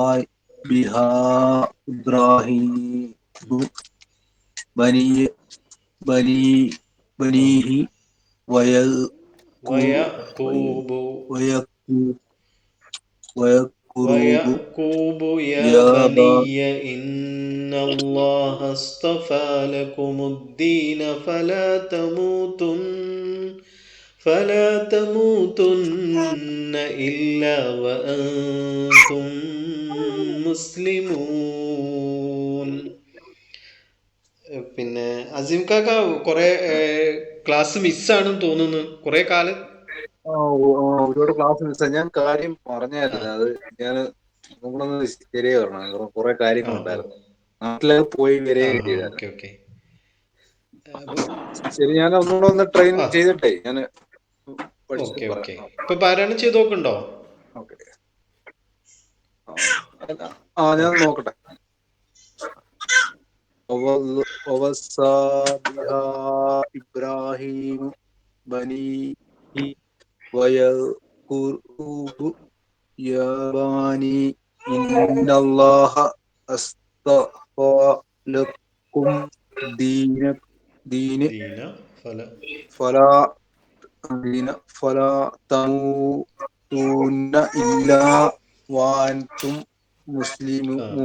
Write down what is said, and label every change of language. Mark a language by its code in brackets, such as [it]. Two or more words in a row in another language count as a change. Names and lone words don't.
[ar] بها إبراهيم بني بني بنيه വയഖൂബു വയഖൂബു ويعقوب يا യാ بني إن الله اصطفى لكم الدين فلا تموتن إلا وأنتم مسلمون. [ml] പിന്നെ അസീം കാക്ക കുറെ ക്ലാസ് മിസ്സാണെന്ന് തോന്നുന്നു. കുറെ കാലം ഒരുപാട് ക്ലാസ് മിസ്സായി. ഞാൻ കാര്യം പറഞ്ഞായിരുന്നു, അത് ഞാൻ നമ്മളൊന്ന് ശരിയായി പറഞ്ഞു. കുറെ കാര്യങ്ങളുണ്ടായിരുന്നു, നാട്ടിലൊക്കെ പോയി വരികയൊക്കെ ചെയ്തായിരുന്നു. [en] okay okay. [ml] ശരി, ഞാൻ ഒന്നുകൂടെ ഒന്ന് ട്രെയിൻ ചെയ്തിട്ടേ ഞാൻ പഠിച്ചിട്ട് [en] ഓക്കെ [ml] പറയാം. ഓക്കെ. ഇപ്പൊ പാരായണം ചെയ്ത് നോക്കുന്നുണ്ടോ? ഓക്കെ, ഞാൻ നോക്കട്ടെ. [ar] ووصى بها إبراهيم بنيه ويعقوب يا بني إن الله اصطفى لكم دين فلا تموتن إلا وأنتم مسلمون.